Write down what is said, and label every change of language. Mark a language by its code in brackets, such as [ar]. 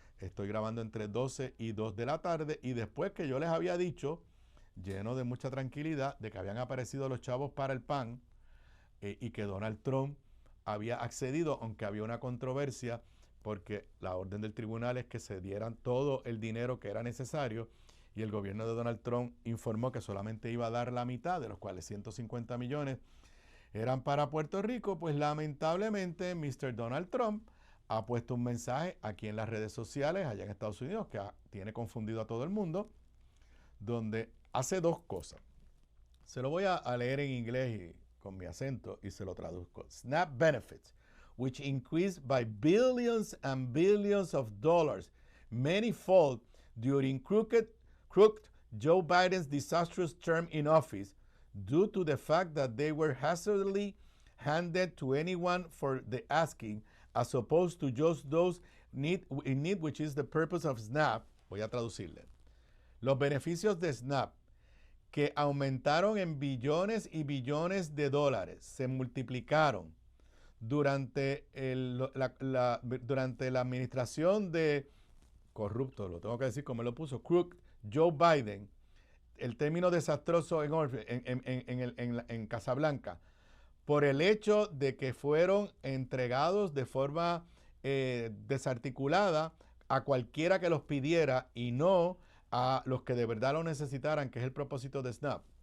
[es] Estoy grabando entre 12 y 2 de la tarde, y después que yo les había dicho, lleno de mucha tranquilidad, de que habían aparecido los chavos para el PAN, y que Donald Trump había accedido, aunque había una controversia, porque la orden del tribunal es que se dieran todo el dinero que era necesario, y el gobierno de Donald Trump informó que solamente iba a dar la mitad, de los cuales 150 millones eran para Puerto Rico. Pues lamentablemente Mr. Donald Trump ha puesto un mensaje aquí en las redes sociales allá en Estados Unidos que tiene confundido a todo el mundo, donde hace 2 cosas. Se lo voy a leer en inglés con mi acento y se lo traduzco. [en] SNAP benefits, which increased by billions and billions of dollars, many-fold during crooked Joe Biden's disastrous term in office, due to the fact that they were hazardly handed to anyone for the asking, as opposed to just those in need, which is the purpose of SNAP. [es] Voy a traducirle. Los beneficios de SNAP, que aumentaron en billones y billones de dólares, se multiplicaron durante la administración de corrupto, lo tengo que decir como lo puso, [en] crook [es] Joe Biden, el término desastroso en Casablanca, por el hecho de que fueron entregados de forma desarticulada a cualquiera que los pidiera y no a los que de verdad lo necesitaran, que es el propósito de SNAP.